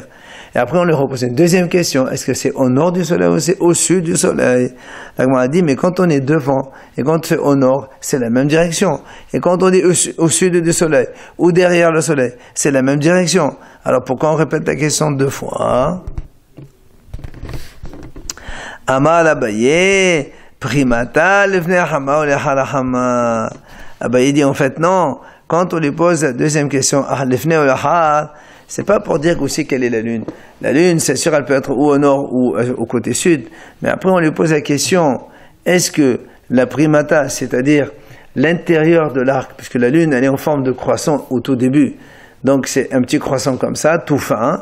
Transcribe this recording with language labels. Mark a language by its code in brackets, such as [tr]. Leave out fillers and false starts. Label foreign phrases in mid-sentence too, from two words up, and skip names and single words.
[fr] Et après on lui repose une deuxième question, est-ce que c'est au nord du soleil ou c'est au sud du soleil? La Gemara a dit, mais quand on est devant et quand c'est au nord, c'est la même direction. Et quand on est au sud du soleil ou derrière le soleil, c'est la même direction. Alors pourquoi on répète la question deux fois? [he] אמר אביי פגימתה לפני חמה ou לאחר חמה. [fr] Abaye dit en fait non, quand on lui pose la deuxième question, lefnei ou lechal, c'est pas pour dire aussi quelle est la lune. La lune, c'est sûr, elle peut être ou au nord ou au côté sud, mais après on lui pose la question, est-ce que la primata, c'est-à-dire l'intérieur de l'arc, puisque la lune elle est en forme de croissant au tout début, donc c'est un petit croissant comme ça, tout fin.